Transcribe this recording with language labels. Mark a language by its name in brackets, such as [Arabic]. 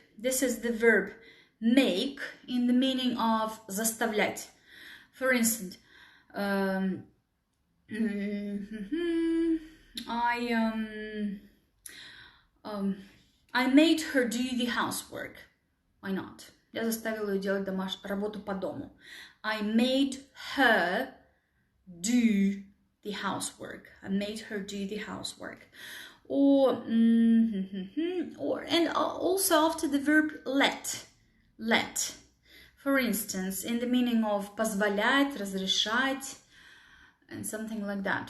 [English] This is the verb make in the meaning of заставлять. For instance, I made her do the housework. Why not? [Russian] Я заставила ее делать работу по дому. [English] I made her do the housework. I made her do the housework. And also after the verb let. For instance, in the meaning of [Russian] позволять, разрешать, [English] and something like that.